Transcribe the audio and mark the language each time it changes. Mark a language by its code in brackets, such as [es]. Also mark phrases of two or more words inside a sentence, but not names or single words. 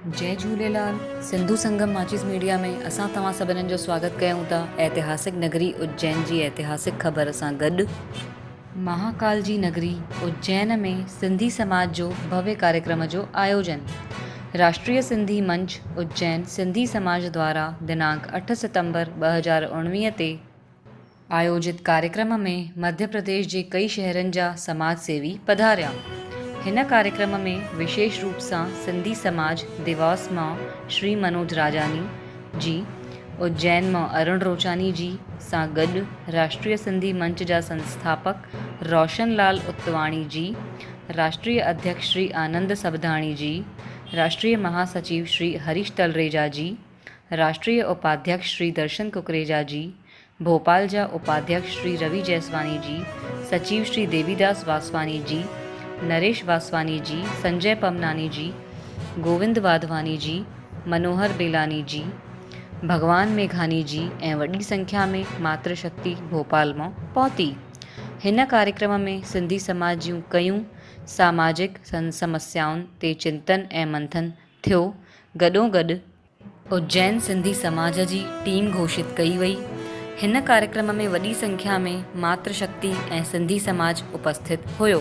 [sd] जय झूलेलाल। सिंधु संगम माचिस मीडिया में असां तव्हां सभिनीनि जो स्वागत कयूं था ऐतिहासिक नगरी उज्जैन जी ऐतिहासिक ख़बर सां गॾु। महाकाल जी नगरी उज्जैन में सिंधी समाज जो भव्य कार्यक्रम जो आयोजन। राष्ट्रीय सिंधी मंच उज्जैन सिंधी समाज द्वारा दिनांक 8 सितंबर 2019 ते आयोजित कार्यक्रम में मध्य प्रदेश जे कई शहरनि जा समाज सेवी पधारिया। हिन कार्यक्रम में विशेष रूप सां सिंधी समाज देवास मां श्री मनोज राजानी जी, उज्जैन मां अरुण रोचानी जी सां गॾु राष्ट्रीय सिंधी मंच जा संस्थापक रोशनलाल उतवाणी जी, राष्ट्रीय अध्यक्ष श्री आनंद सबधाणी जी, राष्ट्रीय महासचिव श्री हरीश तलरेजा जी, राष्ट्रीय उपाध्यक्ष श्री दर्शन कुकरेजा जी, भोपाल जा उपाध्यक्ष श्री रवि जैसवानी जी, सचिव श्री देवीदास वासवानी जी, नरेश वासवानी जी, संजय पमनानी जी, गोविंद वाधवानी जी, मनोहर बेलानी जी, भगवान मेघानी जी ऐं वॾी संख्या में मातृशक्ति भोपाल मां पहुती। हिन कार्यक्रम में सिंधी समाज जूं कयूं सामाजिक समस्याउनि ते चिंतन ऐं मंथन थियो। गॾोगॾु उज्जैन सिंधी समाज जी टीम घोषित कई वई। हिन कार्यक्रम में वॾी संख्या में मातृशक्ति ऐं सिंधी समाज उपस्थित हुयो।